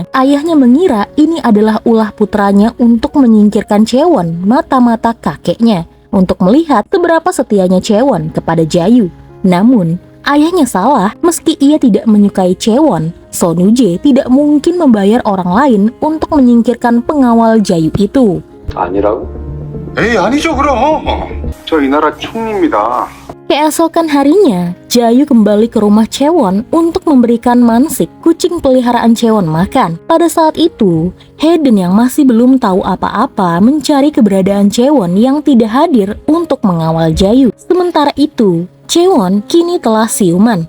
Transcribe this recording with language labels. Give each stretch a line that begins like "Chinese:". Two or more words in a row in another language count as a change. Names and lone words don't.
Indonesian: Ayahnya mengira ini adalah ulah putranya untuk menyingkirkan Chaewon mata-mata kakeknya, untuk melihat seberapa setianya Chaewon kepada Jayu. Namun, ayahnya salah. Meski ia tidak menyukai Chaewon, Son Woo-jae tidak mungkin membayar orang lain untuk menyingkirkan pengawal Jayu itu.
Korean: 아니라고? 에이 아니죠 그럼. 저 이 나라 총리입니다.
Indonesian: Keesokan harinya, Jayu kembali ke rumah Chaewon untuk memberikan Mansik, kucing peliharaan Chaewon, makan. Pada saat itu, Haeden yang masih belum tahu apa-apa mencari keberadaan Chaewon yang tidak hadir untuk mengawal Jayu. Sementara itu, Chaewon kini telah siuman.